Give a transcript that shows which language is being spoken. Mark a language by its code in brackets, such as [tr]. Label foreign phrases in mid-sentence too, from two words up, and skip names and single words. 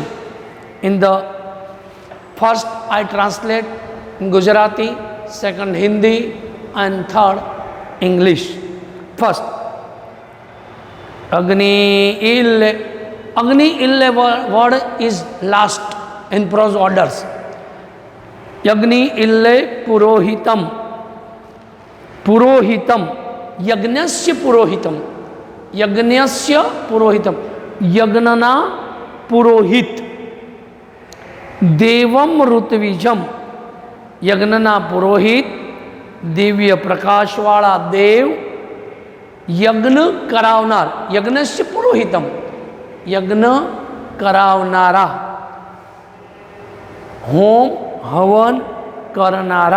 [en] In the first I translate in Gujarati, second Hindi, and third English. First, [sa] अग्नि ईळे [en] word is last in prose orders. [sa] अग्नि ईळे पुरोहितम्. पुरोहितम्। यज्ञस्य पुरोहितम्. यज्ञस्य पुरोहितम्. [gu] યજ્ઞના પુરોહિત. [sa] देवम ऋत्विजम, [gu] યજ્ઞના પુરોહિત, [hi] दिव्य प्रकाश वाला देव, [gu] યજ્ઞ કરાવનાર, [hi] यज्ञ से पुरोहितम, [gu] યજ્ઞ કરાવનારા, હોમ હવન કરનારા.